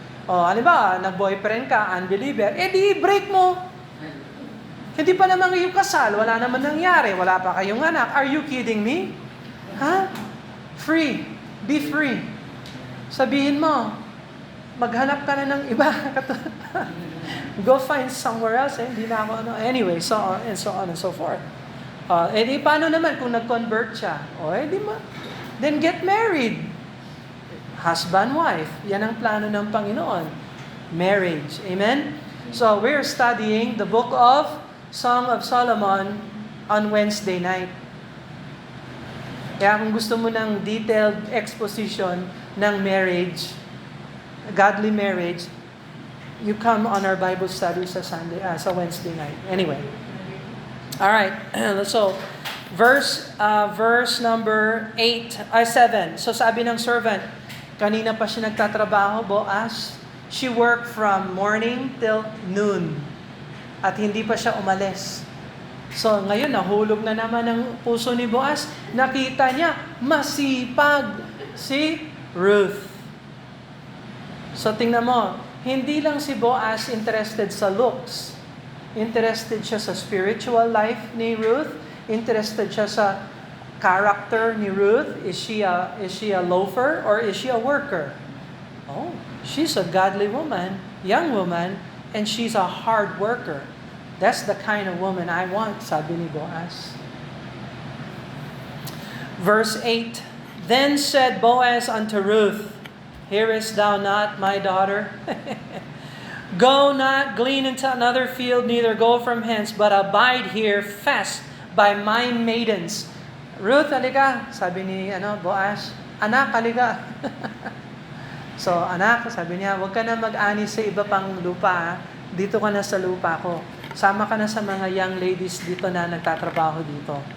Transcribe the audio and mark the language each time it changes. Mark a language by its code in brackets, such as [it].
[tl] Halimbawa, nag-boyfriend ka, unbeliever, edi break mo. Hindi pa naman kayo kasal, wala naman nangyari, wala pa kayong anak. [en] Are you kidding me? Free. Be free. [tl] Sabihin mo, maghanap ka na ng iba. [en] Go find somewhere else. [tl] Hindi na ako ano. [en] Anyway, so on and so on and so forth. [tl] Paano naman kung nag-convert siya? [en] Then get married. Husband, wife. [tl] Yan ang plano ng Panginoon. [en] Marriage. Amen? So, we're studying the book of Song of Solomon on Wednesday night. [tl] Kaya kung gusto mo ng [en] detailed exposition ng marriage, godly marriage, you come on our Bible study sa Wednesday night. Anyway. All right. So, verse number 7. [tl] So sabi ng servant, kanina pa siya nagtatrabaho, Boaz. [en] She worked from morning till noon. [tl] At hindi pa siya umalis. So ngayon, nahulog na naman ang puso ni Boaz. Nakita niya, masipag si Ruth. So tingnan mo, hindi lang si Boaz interested sa looks. Interested siya sa spiritual life ni Ruth. Interested siya sa character ni Ruth. [en] Is she a loafer or is she a worker? She's a godly woman, young woman, and she's a hard worker. That's the kind of woman I want, [tl] sabi ni Boaz. [en] Verse 8, Then said Boaz unto Ruth, Hearest thou not, my daughter? Go not glean into another field, neither go from hence, but abide here fast by my maidens. [tl] Ruth, halika, sabi ni Boaz. Anak, halika. So, anak, sabi niya, huwag ka na mag-ani sa iba pang lupa. Dito ka na sa lupa ko. Sama ka na sa mga young ladies dito na nagtatrabaho dito.